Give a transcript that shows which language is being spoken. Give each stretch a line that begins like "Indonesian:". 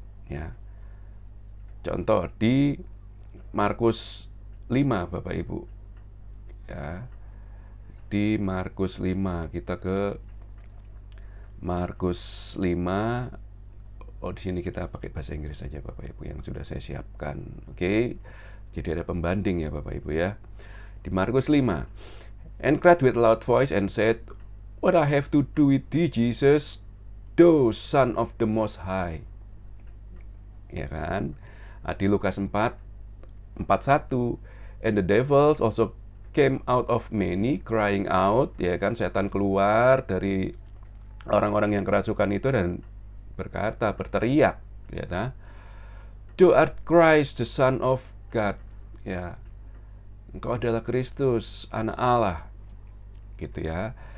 Indonesian: Ya. Contoh di Markus 5 Bapak Ibu. Ya. Di Markus 5 kita ke Markus 5. Oh, di sini kita pakai bahasa Inggris saja Bapak Ibu yang sudah saya siapkan. Oke. Jadi ada pembanding ya Bapak Ibu ya. Di Markus 5.
English: And cried with loud voice and said, "What I have to do with thee, Jesus, thou Son of the Most High?"
Indonesian: ya kan?
English: Di Lukas 4:41, and the devils also came out of many, crying out,
Indonesian: ya kan? Setan keluar dari orang-orang yang kerasukan itu dan berteriak, ya kan?
English: Thou art Christ, the Son of God,
Indonesian: ya. Engkau adalah Kristus, anak Allah, gitu ya.